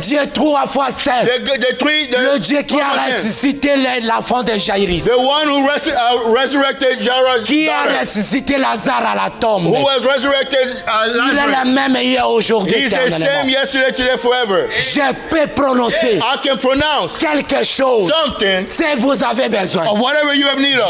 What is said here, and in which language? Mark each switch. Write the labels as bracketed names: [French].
[French] Dieu 3 fois saint, le Dieu qui a ressuscité l'enfant de Jairus, [English] the one who resurrected Jairus' [French] qui a [English] daughter, [French] ressuscité Lazare à la tombe. [English] who has resurrected [French] Il est [English] Lazarus. [French] le même hier, aujourd'hui, [English] He's the same [French] éternellement. [English] yesterday, today, forever. [French] Je peux prononcer [English] I can pronounce [French] quelque chose. [English] something [French] Si vous avez besoin, [English] of whatever you have need of.